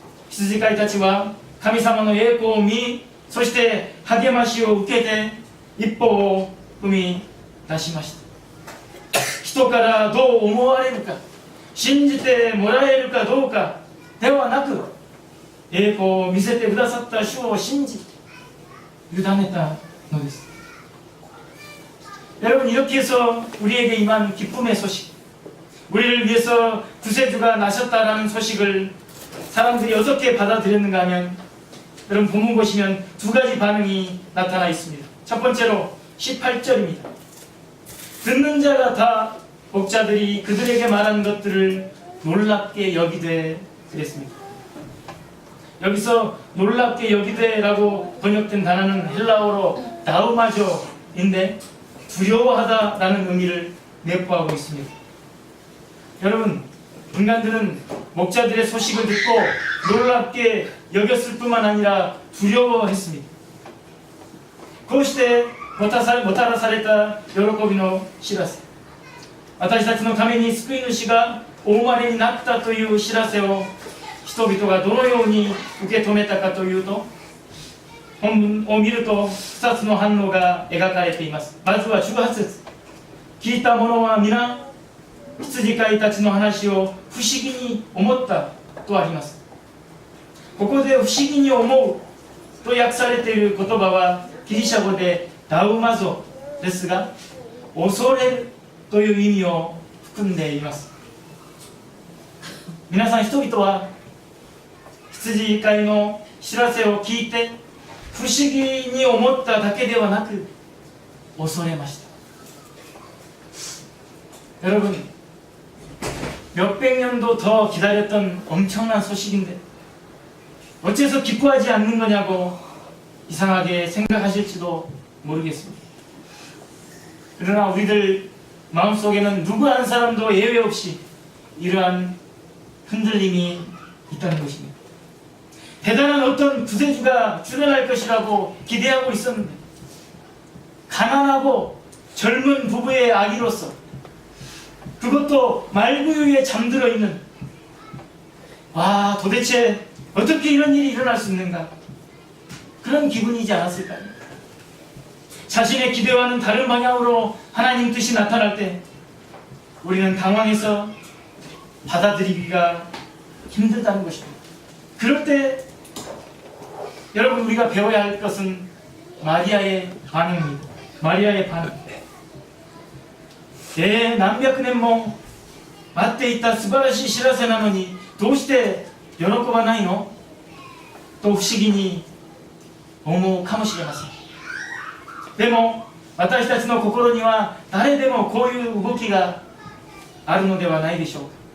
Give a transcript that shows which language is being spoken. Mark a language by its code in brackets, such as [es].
[ja] 羊飼いたちは神様の栄光を見、そして励ましを受けて一歩を踏み出しました。人からどう思われるか、信じてもらえるかどうかではなく、栄光を見せてくださった主を信じ委ねたのです。 [ko] 여러분, 이렇게 해서 우리에게 임한 기쁨의 소식, 우리를 위해서 구세주가 나셨다라는 소식을 사람들이 어떻게 받아들였는가 하면, 여러분 본문 보시면 두 가지 반응이 나타나 있습니다. 첫 번째로 18절입니다. 듣는 자가 다 목자들이 그들에게 말한 것들을 놀랍게 여기되 그랬습니다. 여기서 놀랍게 여기되라고 번역된 단어는 헬라어로 나우마조인데 두려워하다라는 의미를 내포하고 있습니다. 여러분, 인간들은 목자들의 소식을 듣고 놀랍게 여겼을 뿐만 아니라 두려워했습니다. [ja] こうしてもたらされた喜びの知らせ、私たちのために救い主がお生まれになったという知らせを人々がどのように受け止めたかというと、本文を見ると2つの反応が描かれています。まずは18節、聞いた者は皆羊飼いたちの話を不思議に思ったとあります。ここで不思議に思うと訳されている言葉はギリシャ語でダウマゾですが、恐れるという意味を含んでいます。皆さん、人々は羊飼いの知らせを聞いて不思議に思っただけではなく恐れました。 [ko] 여러분, 몇백 년도 더 기다렸던 엄청난 소식인데 어째서 기뻐하지 않는 거냐고 이상하게 생각하실지도 모르겠습니다. 그러나 우리들 마음속에는 누구 한 사람도 예외 없이 이러한 흔들림이 있다는 것입니다. 대단한 어떤 구세주가 출현할 것이라고 기대하고 있었는데, 가난하고 젊은 부부의 아기로서, 그것도 말구유에 잠들어 있는, 와, 도대체 어떻게 이런 일이 일어날 수 있는가, 그런 기분이지 않았을까요? 자신의 기대와는 다른 방향으로 하나님 뜻이 나타날 때 우리는 당황해서 받아들이기가 힘들다는 것입니다. 그럴 때 여러분, 우리가 배워야 할 것은 마리아의 반응입니다. 마리아의 반응. [ja] 何百年も待っていた素晴らしい知らせなのにどうして喜ばないのと不思議に思うかもしれません。でも私たちの心には誰でもこういう動きがあるのではないでしょうか。